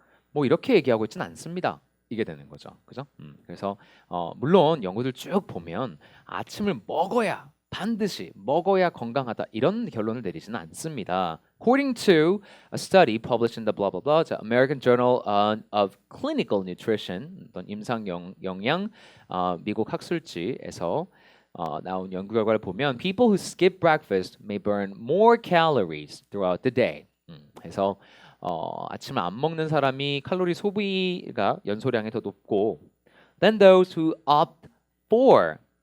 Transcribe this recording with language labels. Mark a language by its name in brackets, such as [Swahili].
[Korean] 뭐 이렇게 얘기하고 있지는 않습니다. 이게 되는 거죠. 그죠? 그래서 물론 연구들 쭉 보면 아침을 먹어야 반드시 먹어야 건강하다 이런 결론을 내리지는 않습니다. [English] According to a study published in the blah blah blah, the American Journal of Clinical Nutrition, [Korean] 어떤 임상 영양 미국 학술지에서 나온 연구 결과를 보면 [English] people who skip breakfast may burn more calories throughout the day. [Korean] 그래서 아침을 안 먹는 사람이 칼로리 소비가 연소량이 더 높고 [English] than those who opt for.